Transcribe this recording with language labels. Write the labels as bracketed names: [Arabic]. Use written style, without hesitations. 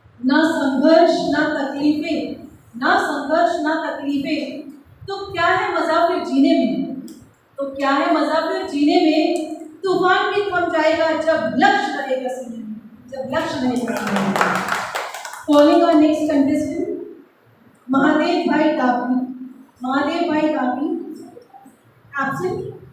[Hindi] ना संघर्ष ना तकलीफें, ना संघर्ष ना तकलीफें, तो क्या है मजा फिर जीने में? तो क्या है मजा फिर जीने में? तूफान भी थम जाएगा जब लक्ष्य रहेगा सीने में, जब लक्ष्य रहेगा सीने में. [English] Calling our next contestant, Mahadev bhai Tapi. Mahadev bhai Tapi absent.